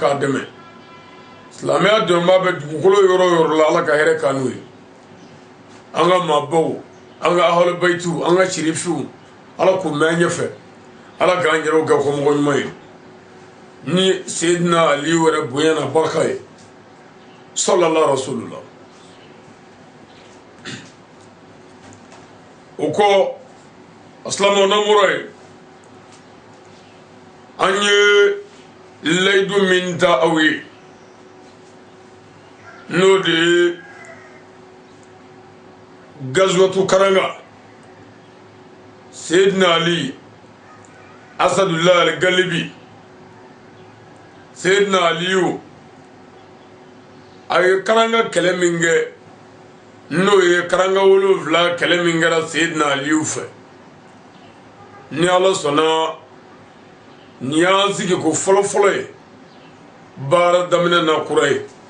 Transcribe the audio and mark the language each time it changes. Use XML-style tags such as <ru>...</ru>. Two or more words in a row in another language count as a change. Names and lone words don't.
<bm>k'a dɛmɛ silamɛya dɛmɛbaa bɛ dugukolo yɔrɔ o yɔrɔ la ala ka hɛrɛ k'an n'u ye an ka maabaw an ka</bm> <ar>أهل البيت</ar> <bm>an ka sherifiw ala k'u mɛn ɲɛfɛ ala k'an yɛrɛw kɛ ko mɔgɔ ɲuman ye ni seyidina aliyu yɛrɛ bonya na barika ye</bm> <ar>صلى الله رسول الله</ar> <bm>o kɔ asilama namoro ye an ye layidu min ta aw ye n'o de ye gazuwatu karanga seyidina ali</bm> <ar>أسد الله الغالب</ar> <bm>seyidina aliyu a ye karanga kɛlɛ min kɛ n'o ye karanga 7 kɛlɛ min kɛra seyidina aliyu fɛ ni ala sɔnna ni y'an sigi ko fɔlɔfɔlɔ ye baara daminɛ na kura ye</bm>